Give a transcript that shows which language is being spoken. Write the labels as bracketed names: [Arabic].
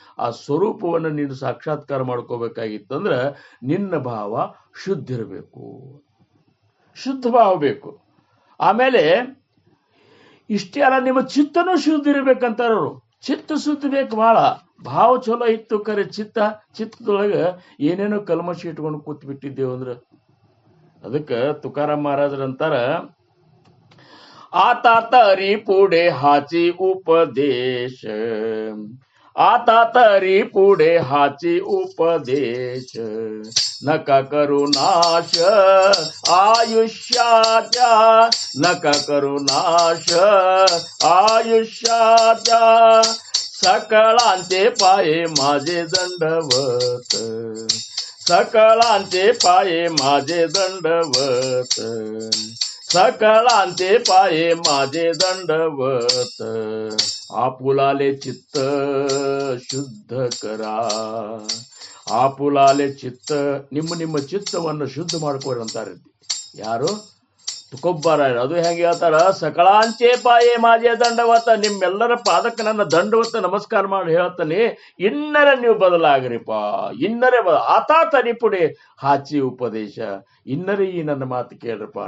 [Kannada] ಆ ಸ್ವರೂಪವನ್ನು ನೀನು ಸಾಕ್ಷಾತ್ಕಾರ ಮಾಡ್ಕೋಬೇಕಾಗಿತ್ತಂದ್ರೆ ನಿನ್ನ ಭಾವ ಶುದ್ಧ ಇರಬೇಕು, ಶುದ್ಧ ಭಾವ ಬೇಕು. ಆಮೇಲೆ ಇಷ್ಟೇ ಅಲ್ಲ, ನಿಮ್ಮ ಚಿತ್ತನೂ ಶುದ್ಧ ಇರ್ಬೇಕಂತಾರವರು. ಚಿತ್ತ ಶುದ್ಧ ಬೇಕು ಬಹಳ. ಭಾವ ಚಲೋ ಇತ್ತು ಕರೆ ಚಿತ್ತದೊಳಗೆ ಏನೇನೋ ಕಲ್ಮಶ ಇಟ್ಕೊಂಡು ಕೂತ್ ಬಿಟ್ಟಿದ್ದೇವು ಅಂದ್ರೆ. ಅದಕ್ಕೆ ತುಕಾರಾಮ್ ಮಹಾರಾಜರಂತಾರ, [Marathi] आता तरी पुढे हाची उपदेश, आता तरी पुढे हाची उपदेश, नका करू नाश आयुष्याच्या, नका करू नाश आयुष्याच्या, सकळांचे पाये माझे दंडवत, सकळांचे पाये माझे दंडवत, सकळांचे पाये माझे दंडवत, आपुलाले चित्त ಶುದ್ಧ ಕರಾ, ಆಪುಲಾಲೆ ಚಿತ್ತ, [Kannada] ನಿಮ್ಮ ಚಿತ್ತವನ್ನು ಶುದ್ಧ ಮಾಡ್ಕೊಳ್ರಿ ಅಂತಾರೆ. ಯಾರು? ತುಕೋಬ್ಬಾರಾಯರು. ಅದು ಹೆಂಗೆ ಹೇಳ್ತಾರ? [Marathi] ಸಕಳಾಂಚೆ ಪಾಯೇ ಮಾಜೆ ದಂಡವತ, [Kannada] ನಿಮ್ಮೆಲ್ಲರ ಪಾದಕ್ಕೆ ನನ್ನ ದಂಡವತ್ತ ನಮಸ್ಕಾರ ಮಾಡಿ ಹೇಳ್ತಾನೆ, ಇನ್ನರ ನೀವು ಬದಲಾಗ್ರಿಪ್ಪ, ಇನ್ನರೇ [Marathi] ಆತಾ ತರಿಪುಡೆ ಹಾಚಿ ಉಪದೇಶ, [Kannada] ಇನ್ನರೇ ಈ ನನ್ನ ಮಾತು ಕೇಳ್ರಪ್ಪ.